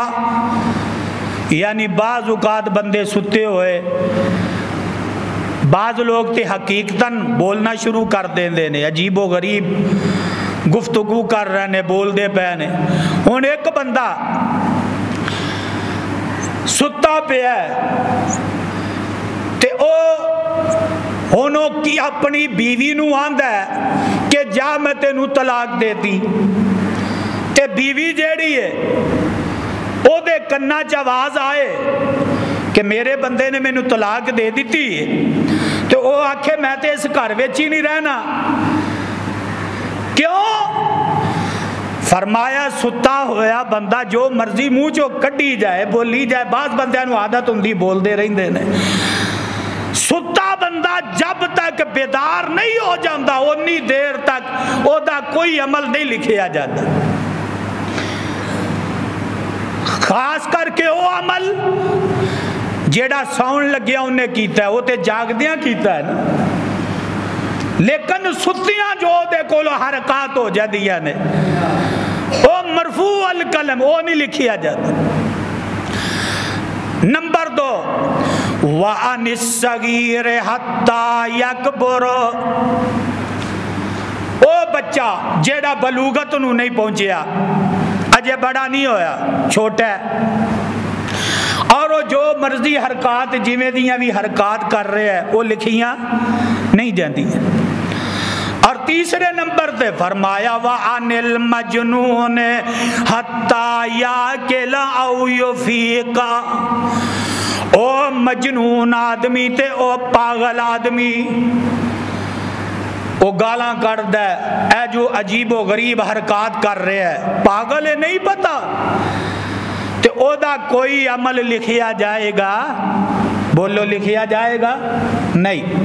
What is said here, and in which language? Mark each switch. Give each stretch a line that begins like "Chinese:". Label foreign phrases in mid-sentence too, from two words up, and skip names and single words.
Punjabi: یعنی بعض اوقات بندے ستے ہوئے، بعض لوگ تے حقیقتاً بولنا شروع کر دیں نے، عجیب و غریب گفتگو کر رہے نے، بول دے پہ نے۔ ہن ایک بندہ ستا پہ ہے تے او ہونوں کی اپنی بیوی نو آندہ ہے کہ جا میں تینوں طلاق دیتی، تے بیوی جیڑی ہے او دے کنہ چواز آئے کہ میرے بندے نے میں نو طلاق دے دیتی ہے، تو او آکھے میں تے اس گھر وچ ہی نہیں رہنا۔ کیوں؟ فرمایا ستا ہویا بندہ جو مرضی منہ چو کڈی جائے، بولی جائے، بعض بندیاں نو عادت ہوندی بول دے رہندے نے۔ ستا بندہ جب تک بیدار نہیں ہو جاندہ انی دیر تک او دا کوئی عمل نہیں لکھیا جاتا، خاص کر کے وہ عمل جیڑا ساؤن لگیا انہیں کیتا ہے، وہ تے جاگدیاں کیتا ہے نا، لیکن ستیاں جو دے کولو حرکات ہو جادیاں نے، وہ
Arabic: مرفوع القلم،
Punjabi: وہ نہیں لکھیا جاتا۔ نمبر 2
Arabic: وَعَنِ الصَّغِيرِ حَتَّى يَكْبُرُ،
Punjabi: او بچہ جیڑا بلوغت نو نہیں پہنچیا، اجے بڑا نہیں ہویا، چھوٹا ہے، اور وہ جو مرضی حرکات جویں دیاں بھی حرکات کر رہے ہیں وہ لکھیاں نہیں جاندی ہیں۔ اور تیسرے نمبر تے فرمایا
Arabic: وَعَنِ الْمَجْنُونِ حَتَّى يَعْقِلَ أَوْ يُفِيقَ،
Punjabi: او مجنون آدمی تے او پاگل آدمی، وہ گالاں کر دے، اے جو عجیب و غریب حرکات کر رہے ہیں، پاگل ہے نہیں پتا، تے او دا کوئی عمل لکھیا جائے گا؟ بولو لکھیا جائے گا؟ نہیں۔